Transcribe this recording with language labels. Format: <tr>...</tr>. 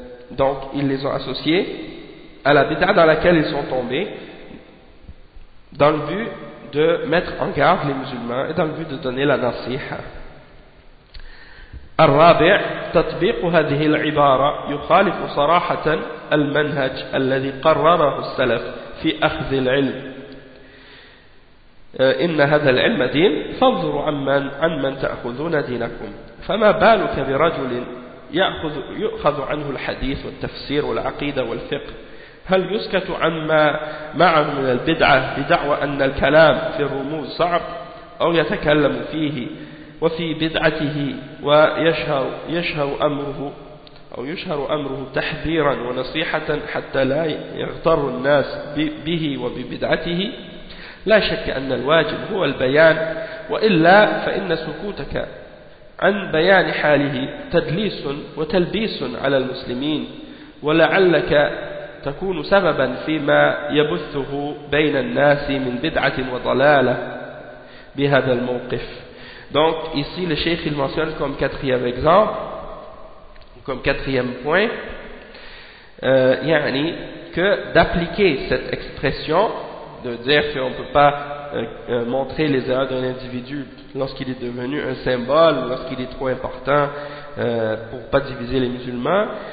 <fr>Donc ils les ont associés à la bid'a dans laquelle ils sont tombés, dans le but de mettre en garde les musulmans et dans le but de donner la nasiha.</fr> <ar>الرابع تطبيق هذه العبارة يخالف صراحة المنهج الذي قرره السلف في أخذ العلم إن هذا العلم دين فانظروا عن من تأخذون دينكم فما بالك برجل يؤخذ عنه الحديث والتفسير والعقيدة والفقه هل يسكت عما معه من البدعة بدعوى أن الكلام في الرموز صعب أو يتكلم فيه وفي بدعته ويشهر أمره أو يشهر أمره تحذيرا ونصيحة حتى لا يغتر الناس به وببدعته لا شك أن الواجب هو البيان وإلا فإن سكوتك عن بيان حاله تدليس وتلبيس على المسلمين ولعلك تكون سببا فيما يبثه بين الناس من بدعة وضلالة بهذا الموقف.</ar> <fr>Donc ici le cheikh il mentionne comme quatrième exemple, comme quatrième point, yani que d'appliquer cette expression, de dire qu'on ne peut pas montrer les erreurs d'un individu lorsqu'il est devenu un symbole, lorsqu'il est trop important pour ne pas diviser les musulmans,</fr>